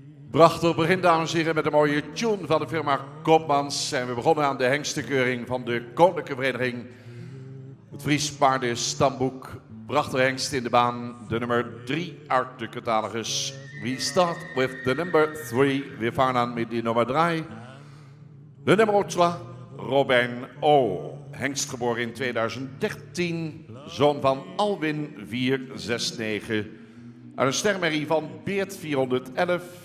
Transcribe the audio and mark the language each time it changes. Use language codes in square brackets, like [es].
[nl] Prachtig begin, dames en heren, met een mooie tune van de firma Koopmans. En we begonnen aan de hengstenkeuring van de Koninklijke Vereniging. Het Fries Paarden Stamboek. Prachtige hengst in de baan, de nummer 3 uit de catalogus. [en] We start with the number 3. [nl] We gaan aan met die nummer 3. De nummer 2, Robin O. Hengst geboren in 2013. Zoon van Alwin 469. Uit een stermerrie van Beert 411.